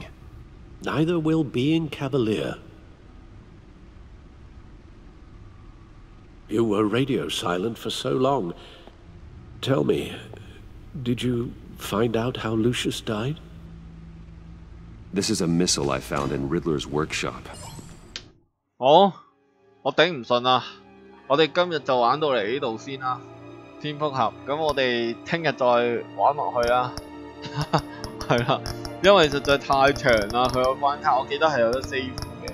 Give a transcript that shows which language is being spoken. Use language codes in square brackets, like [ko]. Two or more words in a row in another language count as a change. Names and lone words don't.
[en] Neither will being cavalier. You were radio silent for so long. Tell me, did you find out how Lucius died? This is a missile I found in Riddler's workshop. [yue] 好，我頂唔順啦，我哋今日就玩到嚟呢度先啦，蝙蝠俠。咁我哋聽日再玩落去啦，係啦，因為實在太長啦，佢個關卡我記得係有得 save 嘅。